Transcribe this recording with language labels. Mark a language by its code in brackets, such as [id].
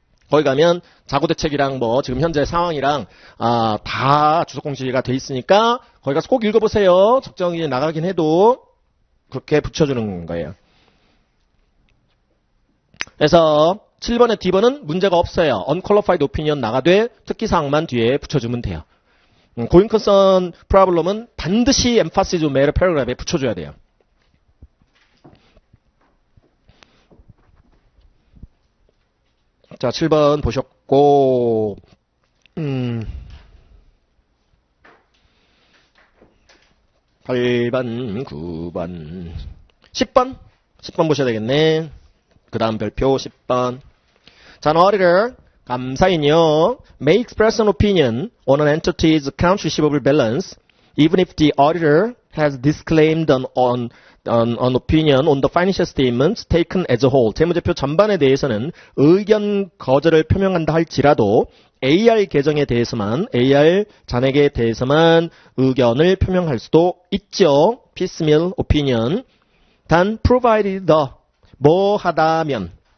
[ko] 거기 가면 자고대책이랑 뭐 지금 현재 상황이랑 다 주석 공시가 돼 있으니까 거기 가서 꼭 읽어보세요. 적정이 나가긴 해도 그렇게 붙여주는 거예요. 그래서 7번의 D번은 문제가 없어요. unqualified opinion 나가되 특기사항만 뒤에 붙여주면 돼요. going concern problem은 반드시 emphasis on matter paragraph에 붙여줘야 돼요. 자, 7번 보셨고, 8번, 9번, 10번? 10번 보셔야 되겠네. 그 다음 별표 10번. [en] 자, an auditor, [ko] 감사인요, [en] may express an opinion on an entity's account receivable balance, even if the auditor has disclaimed an opinion on the financial statements taken as a whole. [ko] 재무제표 전반에 대해서는 의견 거절을 표명한다 할지라도 AR 계정에 대해서만, AR 잔액에 대해서만 의견을 표명할 수도 있죠. piecemeal opinion. 단 provided the 뭐 하다면.